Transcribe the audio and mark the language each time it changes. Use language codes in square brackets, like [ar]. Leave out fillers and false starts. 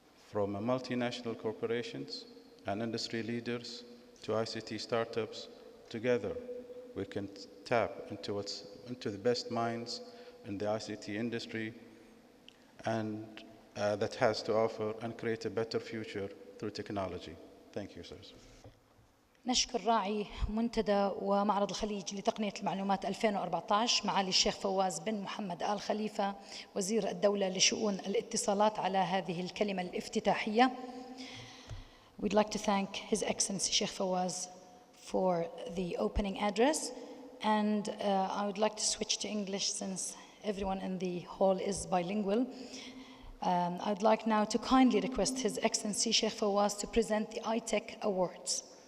[en] From multinational corporations and industry leaders to ICT startups, together we can tap into the best minds in the ICT industry and that has to offer and create a better future through technology. Thank you, sirs. [ar] نشكر راعي منتدى ومعرض الخليج لتقنية المعلومات 2014 معالي الشيخ فواز بن محمد آل خليفة وزير الدولة لشؤون الاتصالات على هذه الكلمة الافتتاحية. [en] We'd like to thank His Excellency Sheikh Fawaz for the opening address, and I would like to switch to English since everyone in the hall is bilingual. I'd like now to kindly request His Excellency Sheikh Fawaz to present the iTECH Awards.